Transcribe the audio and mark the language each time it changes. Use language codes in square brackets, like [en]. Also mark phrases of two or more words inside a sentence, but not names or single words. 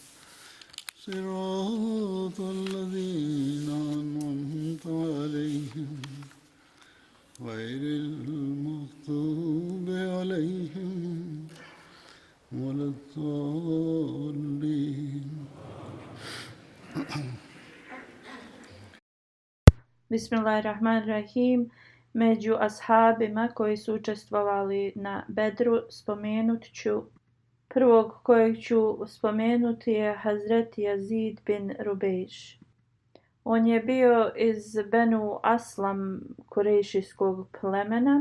[ar] صراط الذين أنعمت عليهم غير المغضوب عليهم ولا الضالين. بسم الله الرحمن الرحيم. [bs] Među ashabima koji su učestvovali na Bedru spomenut ću prvog kojeg ću spomenuti je Hazreti Yazid bin Rubejš. On je bio iz Benu Aslam kurejšijskog plemena.